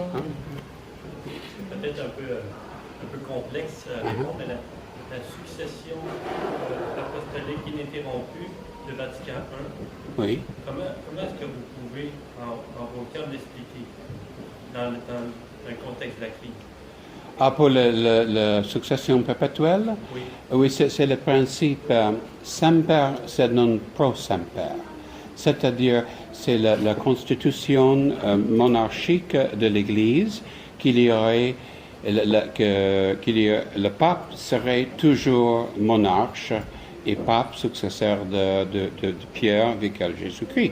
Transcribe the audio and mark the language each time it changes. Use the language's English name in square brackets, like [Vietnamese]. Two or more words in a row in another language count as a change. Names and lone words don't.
[French] C'est peut-être un peu complexe à répondre, mais la succession apostolique ininterrompue de Vatican I, comment est-ce que vous pouvez, en vos termes, l'expliquer dans le contexte de la crise? Pour la succession perpétuelle? Oui, c'est le principe [Latin] semper sed non pro semper. [French] C'est-à-dire, c'est la constitution monarchique de l'Église le pape serait toujours monarque et pape successeur de Pierre, vicaire Jésus-Christ.